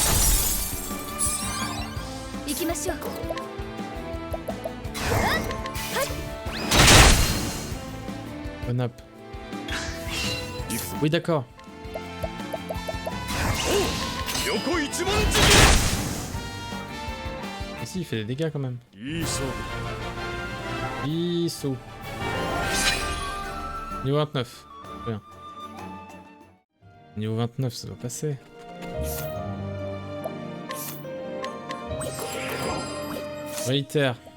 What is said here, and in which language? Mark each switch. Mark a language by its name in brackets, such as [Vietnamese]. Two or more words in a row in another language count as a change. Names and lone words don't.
[Japanese] 行きましょう。 [French] Bonap. [Japanese] 行くぞ。 [French] Oui, d'accord. [Japanese] 横一文字 [French] Ah si, il fait des dégâts quand même. [Japanese] いい勝負。 [French] Isso. Niveau 29. Bien. Niveau 29, ça doit passer. Réitère.